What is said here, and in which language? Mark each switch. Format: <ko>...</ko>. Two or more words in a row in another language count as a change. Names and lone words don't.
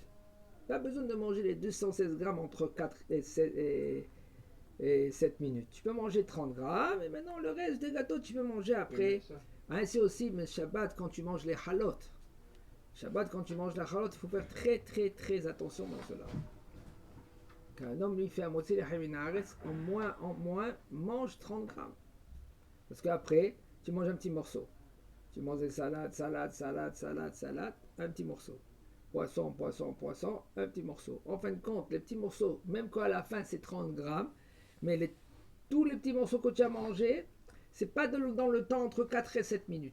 <fr>Pas besoin de manger les 216 grammes entre 4 et 7 minutes. Tu peux manger 30 grammes et maintenant le reste des gâteaux tu peux manger après. Ainsi aussi, mais Shabbat, quand tu manges les halot. Shabbat, quand tu manges la halot, il faut faire très très très attention dans cela. Qu'un homme lui fait un</fr> <he>מוציא לחם מן הארץ,</he> <fr>en moins, mange 30 grammes. Parce qu'après, tu manges un petit morceau. Tu manges des salades, un petit morceau. Poisson, un petit morceau. En fin de compte, les petits morceaux, même quand à la fin c'est 30 grammes, mais tous les petits morceaux que tu as mangés, c'est pas dans le temps entre 4 et 7 minutes.</fr>